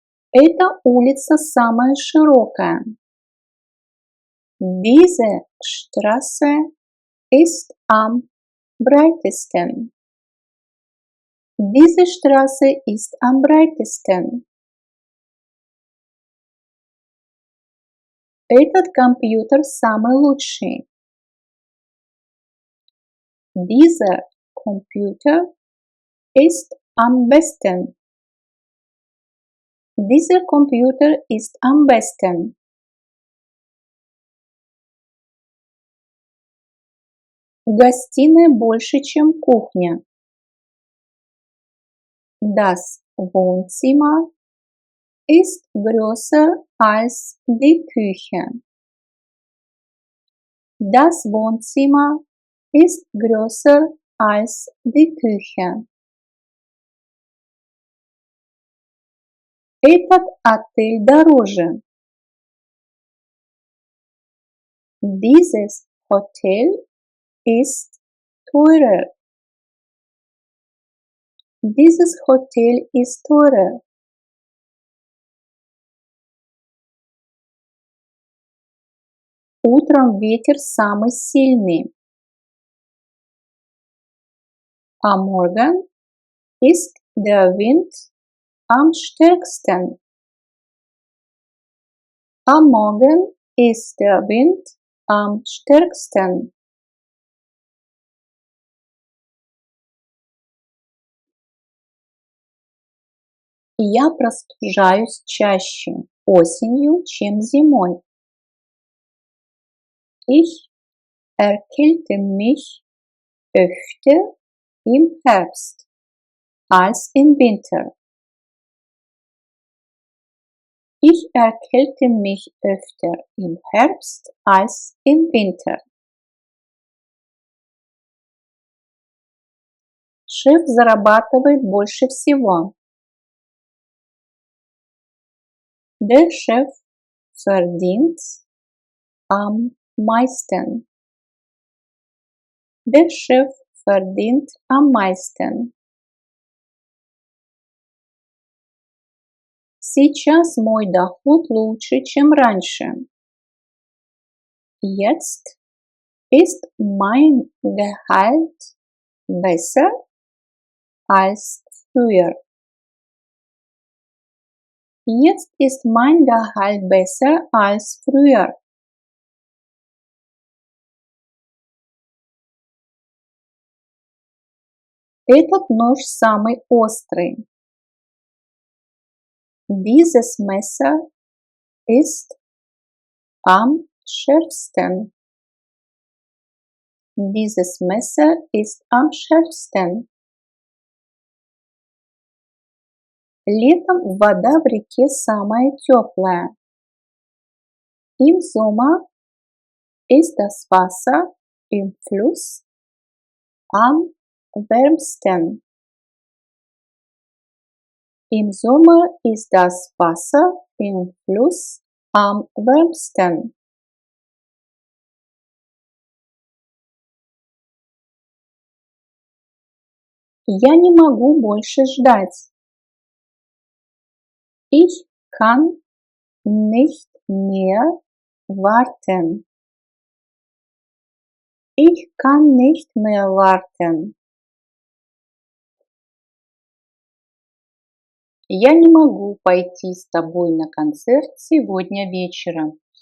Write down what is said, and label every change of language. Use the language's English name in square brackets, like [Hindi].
[Russian] Эта улица самая широкая. [German] Diese Straße ist am breitesten. Diese Straße ist am breitesten. [Russian] Этот компьютер самый лучший. [German] Dieser Computer ist am besten. Dieser Computer ist am besten. [Russian] Гостиная больше, чем кухня. [German] Das Wohnzimmer ist größer als die Küche. Das Wohnzimmer ist größer als die Küche. [Russian] Этот отель дороже. [German] Dieses Hotel ist teurer. Dieses Hotel ist teurer. [Russian] Утром ветер самый сильный. [German] Am Morgen ist der Wind am stärksten. Am Morgen ist der Wind am stärksten. [Russian] Я простужаюсь чаще осенью, чем зимой. [German] Ich erkälte mich öfter im Herbst als im Winter. Ich erkälte mich öfter im Herbst als im Winter. [Russian] Шеф зарабатывает больше всего. [German] Der Chef verdient am meisten. Der Chef verdient am meisten. [Russian] Сейчас мой доход лучше, чем раньше. [German] Jetzt ist mein Gehalt besser als früher. Jetzt ist mein Gehalt besser als früher. [Russian] Этот нож самый острый. [German] Dieses Messer ist am schärfsten. Dieses Messer ist am schärfsten. [Russian] Летом вода в реке самая теплая. [German] Im Sommer ist das Wasser im Fluss am wärmsten. Im Sommer ist das Wasser im Fluss am wärmsten. [Russian] Я не могу больше ждать. [German] Ich kann nicht mehr warten. Ich kann nicht mehr warten. [Russian] Я не могу пойти с тобой на концерт сегодня вечером.